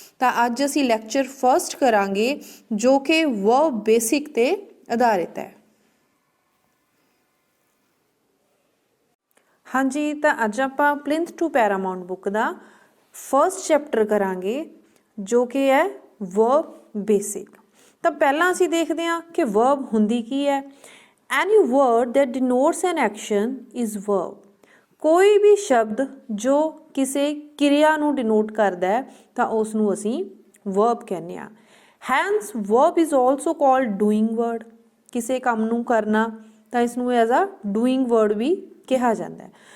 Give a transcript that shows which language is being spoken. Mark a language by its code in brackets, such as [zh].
[pa] ਤਾਂ ਅੱਜ ਅਸੀਂ ਲੈਕਚਰ ਫਸਟ ਕਰਾਂਗੇ ਜੋ ਕਿ ਵਰਬ ਬੇਸਿਕ ਤੇ ਆਧਾਰਿਤ ਹੈ। ਹਾਂਜੀ, ਤਾਂ ਅੱਜ ਆਪਾਂ ਪਲਿੰਥ to ਪੈਰਾਮਾਊਂਟ book ਦਾ first chapter ਕਰਾਂਗੇ ਜੋ ਕਿ ਹੈ ਵਰਬ ਬੇਸਿਕ। ਤਾਂ ਪਹਿਲਾਂ ਅਸੀਂ ਦੇਖਦੇ ਹਾਂ ਕਿ ਵਰਬ ਹੁੰਦੀ ਕੀ ਹੈ। [en] Any word that denotes an action is verb। [pa] ਕੋਈ ਵੀ ਸ਼ਬਦ ਜੋ ਕਿਸੇ ਕਿਰਿਆ ਨੂੰ ਡਿਨੋਟ ਕਰਦਾ ਹੈ ਤਾਂ ਉਸ ਨੂੰ ਅਸੀਂ ਵਰਬ ਕਹਿੰਦੇ ਹਾਂ। [en] Hence verb is also called doing word. [pa] ਕਿਸੇ ਕੰਮ ਨੂੰ ਕਰਨਾ ਤਾਂ ਇਸ ਨੂੰ [en] as a doing word [pa] ਵੀ ਕਿਹਾ ਜਾਂਦਾ ਹੈ।